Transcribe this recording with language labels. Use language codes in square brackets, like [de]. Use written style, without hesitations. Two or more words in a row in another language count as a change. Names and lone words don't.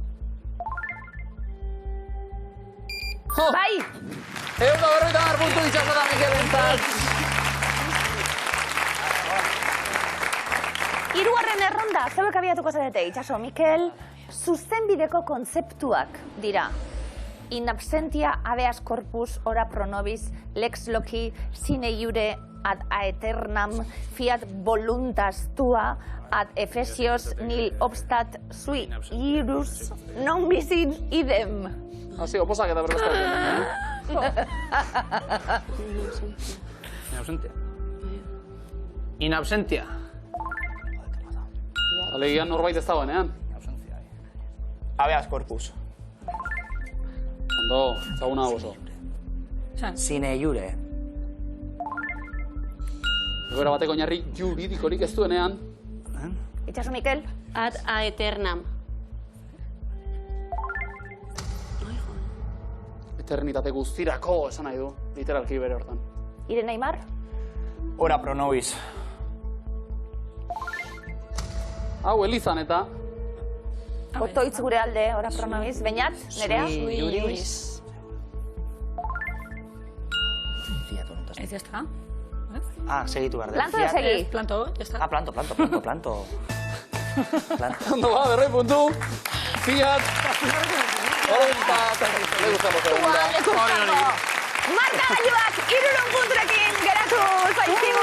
[eu] Bai! 150 puntu Itxaso eta Mikel entzat. Hirugarren erronda, zeuek abiatuko zarete, Itxaso Mikel, zuzenbideko kontzeptuak dira. [la] In absentia habeas corpus, ora pro nobis, lex loci, sine iure, ad aeternam, fiat voluntas tua, ad Efesios nil obstat sui iurus non bisin idem. [eu] Hasi, oposak eta berbezkarekin. [la] In absentia. [eu] Alegian norbait ez dagoenean. [la] Habeas corpus. [eu] Ondo, ezaguna oso. [la] Sine iure. [eu] Egoera bateko oinarri juridikorik ez duenean. Itxaso Mikel. [la] Ad aeternam. [eu] Eternitate guztirako esan nahi du, literalki bere hortan. Irene Aimar. [la] Ora pro nobis. [eu] Hau, Elizan eta... Otoitz gure alde, [la] ora pro nobis. [eu] Beñat, Nerea. Iuris. Ez jazta. Segitu behar. Planto edo segi? Planto, jazta. Planto. Ondo ba, berroi puntu. Fiat. Markagailuak 300 punturekin geratu zaizkigu.